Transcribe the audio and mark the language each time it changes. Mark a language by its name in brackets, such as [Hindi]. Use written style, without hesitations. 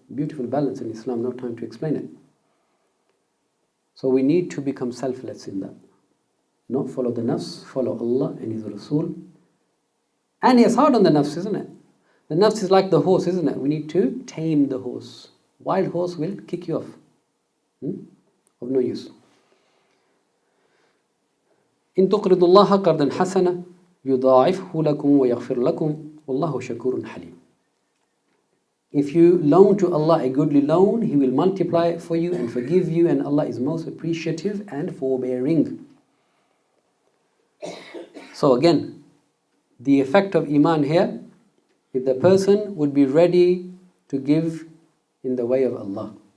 [English] Beautiful balance in Islam, no time to explain it. So we need to become selfless in that. Not follow the nafs, follow Allah and His Rasul. And it's hard on the nafs, isn't it? The nafs is like the horse, isn't it? We need to tame the horse. Wild horse will kick you off. Of no use. [Arabic] إن تقرضوا الله قرضا حسنا يضاعفه لكم ويغفر لكم والله شكور حليم. [English] If you loan to Allah a goodly loan, He will multiply it for you and forgive you, and Allah is most appreciative and forbearing. So again, the effect of Iman here, if the person would be ready to give in the way of Allah.